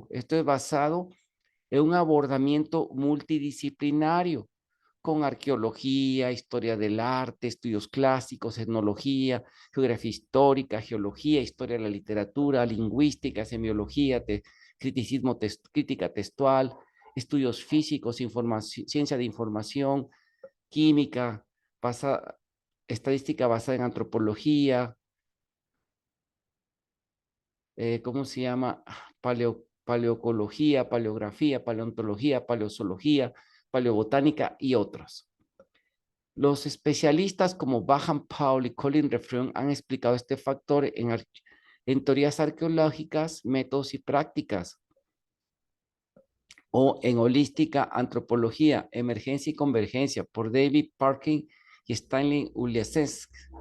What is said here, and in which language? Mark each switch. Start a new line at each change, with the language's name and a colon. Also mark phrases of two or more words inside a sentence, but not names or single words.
Spanish: Esto es basado en un abordamiento multidisciplinario con arqueología, historia del arte, estudios clásicos, etnología, geografía histórica, geología, historia de la literatura, lingüística, semiología, crítica textual, estudios físicos, ciencia de información, química, estadística basada en antropología, ¿cómo se llama? Paleocología, paleografía, paleontología, paleozoología, paleobotánica y otros. Los especialistas como Baham Paul y Colin Refrion han explicado este factor en teorías arqueológicas, métodos y prácticas, o en holística, antropología, emergencia y convergencia, por David Parkin y Stanley Uliasesk.